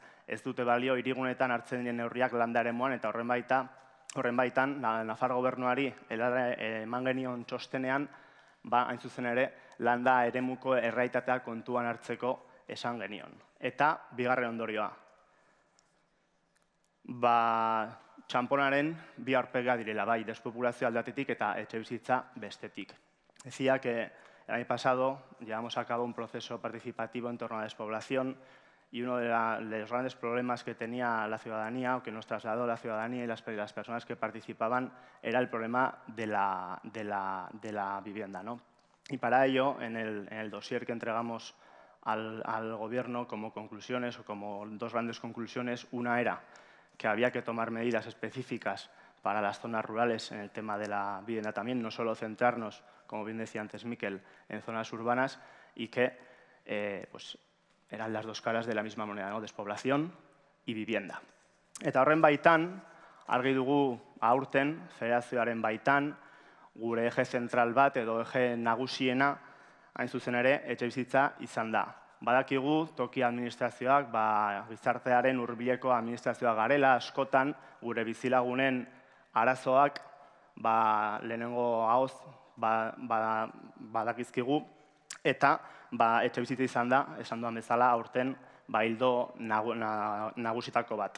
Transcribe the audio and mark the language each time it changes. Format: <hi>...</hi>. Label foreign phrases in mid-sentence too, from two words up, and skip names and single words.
<eu>Ez dute balio hirigunetan hartzen diren neurriak landa eremuan eta horren baitan, Nafar gobernuari eman genion txostenean, hain zuzen ere, landa eremuko errealitatea kontuan hartzeko esan genion. Eta bigarren ondorioa. Txanponaren bi aurpega direla, bai, despopulazio aldatetik eta etxebizitza bestetik.</eu> <es>Decía que el año pasado llevamos a cabo un proceso participativo en torno a la despoblación y uno de los grandes problemas que tenía la ciudadanía o que nos trasladó la ciudadanía y las personas que participaban era el problema de la vivienda, ¿no? Y para ello, en el dossier que entregamos al Gobierno como conclusiones o como dos grandes conclusiones, una era que había que tomar medidas específicas para las zonas rurales en el tema de la vivienda también, no solo centrarnos, como bien decía antes Mikel, en zonas urbanas y que eran las dos caras de la misma moneda, ¿no? Despoblación y vivienda.</es> <eu>Eta horren baitan, argi dugu aurten, federazioaren baitan, gure eje zentral bat edo eje nagusiena, hain zuzen ere, etxebizitza izan da. Badakigu, toki administrazioak, gizartearen hurbileko administrazioa garela, askotan, gure bizilagunen arazoak, lehenengo ahoz, badakizkigu, eta etxebizitza izan da, esan duan bezala, aurten, ildo nagusitako bat.</eu>